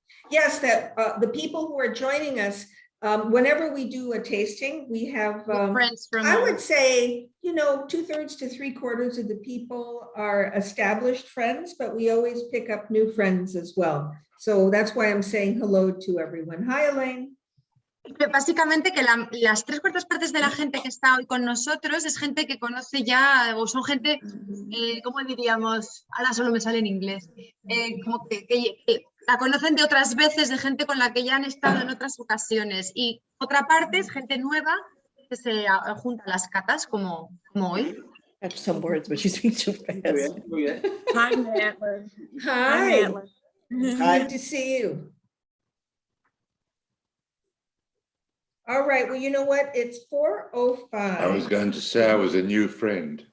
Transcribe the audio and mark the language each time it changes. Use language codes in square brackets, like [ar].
[en] Yes, that the people who are joining us, whenever we do a tasting, we have, Friends from I would say, you know, 2/3 to 3/4 of the people are established friends, but we always pick up new friends as well. So that's why I'm saying hello to everyone. Hi, Elaine. [es] Básicamente que las 3/4 de la gente que está hoy con nosotros es gente que conoce ya, o son gente, ¿cómo diríamos? Ahora solo me sale en inglés. Como que la conocen de otras veces, de gente con la que ya han estado en otras ocasiones. Y otra parte es gente nueva que se junta a las catas como hoy. [en] I have some words, but you speak too fast. Hi, Madeline. Hi. Madeline. Good to see you. All right, well, you know what? It's 4:05. I was going to say I was a new friend.